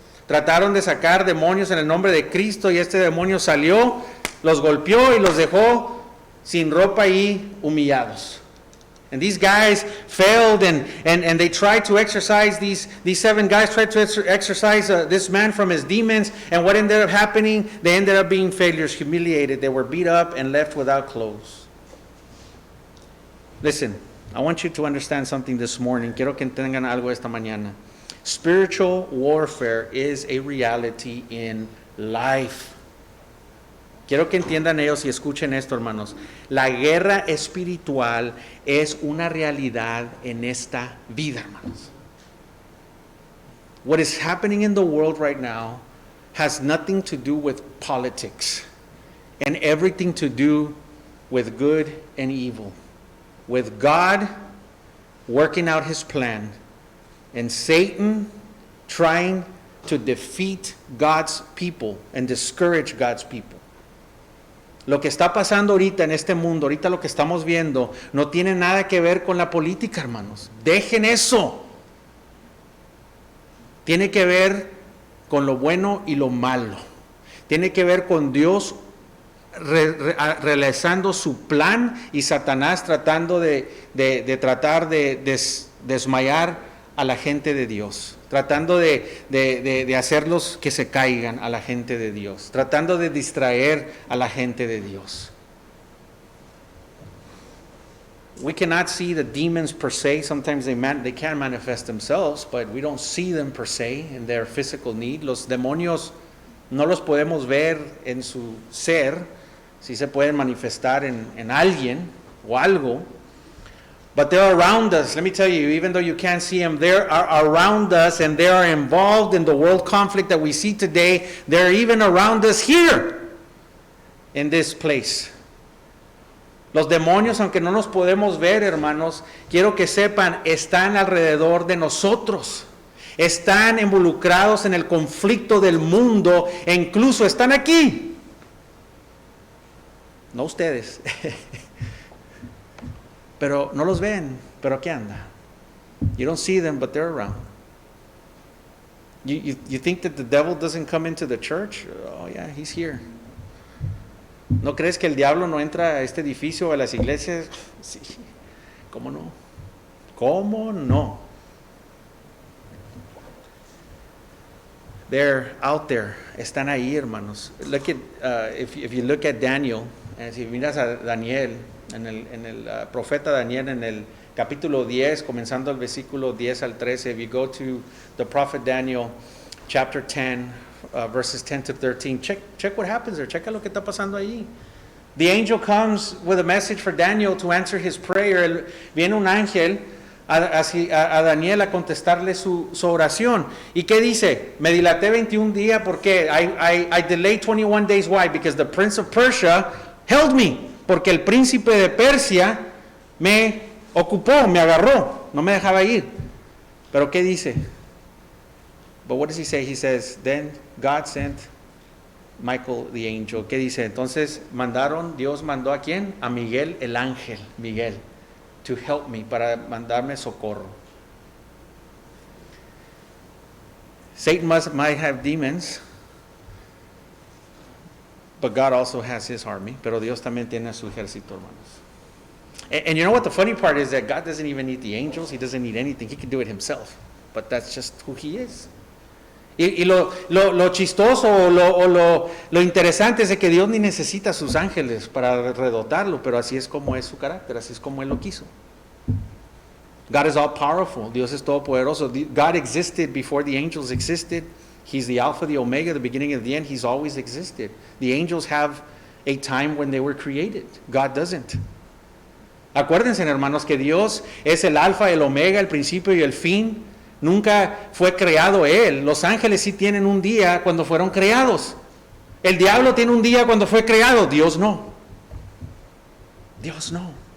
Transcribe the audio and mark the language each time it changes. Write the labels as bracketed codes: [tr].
[es] Trataron de sacar demonios en el nombre de Cristo y este demonio salió, los golpeó y los dejó sin ropa y humillados. [en] And these guys failed and they tried to exorcise, these 7 guys tried to exorcise this man from his demons, and what ended up happening? They ended up being failures, humiliated. They were beat up and left without clothes. Listen, I want you to understand something this morning. [es] Quiero que entiendan algo esta mañana. [en] Spiritual warfare is a reality in life. [es] Quiero que entiendan ellos y escuchen esto, hermanos. La guerra espiritual es una realidad en esta vida, hermanos. [en] What is happening in the world right now has nothing to do with politics and everything to do with good and evil. With God working out His plan and Satan trying to defeat God's people and discourage God's people. [es] Lo que está pasando ahorita en este mundo, ahorita lo que estamos viendo, no tiene nada que ver con la política, hermanos. Dejen eso. Tiene que ver con lo bueno y lo malo. Tiene que ver con Dios realizando su plan y Satanás tratando de tratar de desmayar a la gente de Dios. Tratando de hacerlos que se caigan a la gente de Dios, tratando de distraer a la gente de Dios. [en] We cannot see the demons per se. Sometimes they can manifest themselves, but we don't see them per se in their physical need. [es] Los demonios no los podemos ver en su ser, sí se pueden manifestar en alguien o algo. [en] But they're around us. Let me tell you, even though you can't see them, they are around us and they are involved in the world conflict that we see today. They're even around us here in this place. [es] Los demonios, aunque no nos podemos ver, hermanos, quiero que sepan, están alrededor de nosotros. Están involucrados en el conflicto del mundo e incluso están aquí. No ustedes. Pero no los ven, pero aquí anda. [en] You don't see them, but they're around. You think that the devil doesn't come into the church? Oh yeah, he's here. [es] ¿No crees que el diablo no entra a este edificio o a las iglesias? Sí. ¿Cómo no? ¿Cómo no? [en] They're out there. [es] Están ahí, hermanos. [en] Look at if you look at Daniel, [es] si miras a Daniel, en el profeta Daniel en capítulo 10, comenzando el versículo 10 al 13. [en] If you go to the prophet Daniel, chapter 10, verses 10 to 13, check what happens there. [es] Checa lo que está pasando ahí. [en] The angel comes with a message for Daniel to answer his prayer. [es] Viene un ángel a Daniel a contestarle su oración. ¿Y qué dice? Me dilaté 21 días porque [en] I delayed 21 days. Why? Because the prince of Persia held me. [es] Porque el príncipe de Persia me ocupó, me agarró, no me dejaba ir. Pero ¿qué dice? [en] But what does he say? He says, then God sent Michael the angel. [es] ¿Qué dice? Entonces Dios mandó ¿a quién? A Miguel el ángel, Miguel, [en] to help me, [es] para mandarme socorro. [en] Satan might have demons, but God also has his army. [es] Pero Dios también tiene su ejército, hermanos. [en] And you know what the funny part is? That God doesn't even need the angels. He doesn't need anything. He can do it himself. But that's just who he is. [es] Y lo chistoso o lo interesante es de que Dios ni necesita a sus ángeles para redotarlo, pero así es como es su carácter, así es como Él lo quiso. [en] God is all powerful. [es] Dios es todopoderoso. [en] God existed before the angels existed. He's the Alpha, the Omega, the beginning and the end. He's always existed. The angels have a time when they were created. God doesn't. [es] Acuérdense, hermanos, que Dios es el Alfa, el Omega, el principio y el fin. Nunca fue creado Él. Los ángeles sí tienen un día cuando fueron creados. El diablo tiene un día cuando fue creado. Dios no. Dios no.